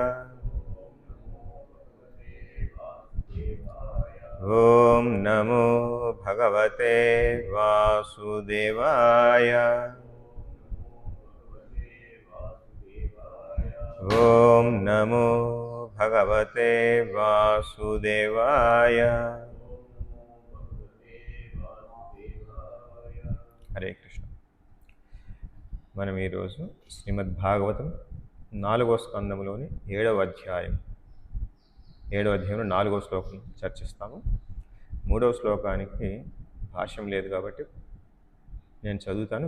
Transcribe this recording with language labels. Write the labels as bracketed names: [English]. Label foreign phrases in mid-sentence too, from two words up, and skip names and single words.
[Sanskrit] ॐ नमो भगवते वासुदेवाय। ॐ नमो भगवते वासुदेवाय। हरे कृष्ण। [Telugu] మనం ఈరోజు శ్రీమద్ భాగవతం 4వ స్కందములోని 7వ అధ్యాయంలో 4వ శ్లోకం చర్చిస్తాము. 3వ శ్లోకానికి భాష్యం లేదు కాబట్టి నేను చదువుతాను.